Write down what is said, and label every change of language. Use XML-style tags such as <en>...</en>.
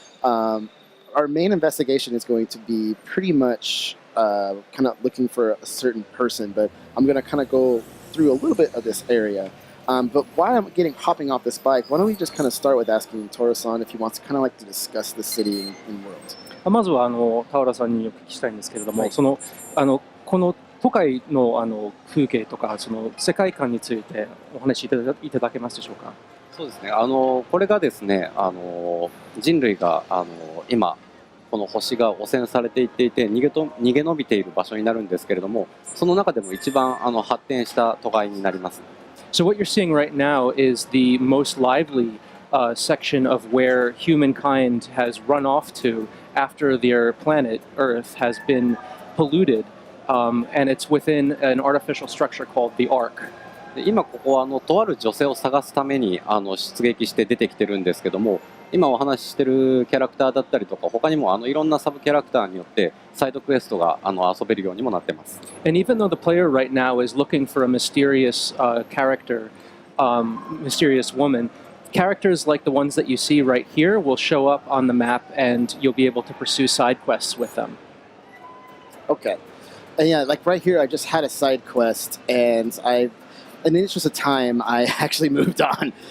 <en>Our main investigation is going to be pretty much kind of looking for a certain person, but I'm going to kind of go through a little bit of this area. But while I'm hopping off this bike, why don't we just kind of start with asking Taura-san if he wants to kind of like to discuss the city and world.</en> <ja>まずは田浦さんにお聞きしたいんですけれども、この都会の風景とかその世界観についてお話しいただけますでしょうか。そうですね。これがですね、人類が今この星が汚染されていっていて逃げ延びている場所になるんですけれども、その中でも一番発展した都会になります。</ja> <en>So what you're seeing right now is the most lively section of where humankind has run off to after their planet Earth has been polluted, and it's within an artificial structure called the Ark.</en> <ja>今ここはとある女性を探すために出撃して出てきてるんですけども、今お話ししてるキャラクターだったりとか他にもいろんなサブキャラクターによってサイドクエストが遊べるようにもなってます。</ja> <en>And even though the player right now is looking for a mysterious character, mysterious woman, characters like the ones that you see right here will show up on the map and you'll be able to pursue side quests with them. Okay. And yeah, like right here, I just had a side quest, and in the interest of time, I actually moved on.</en>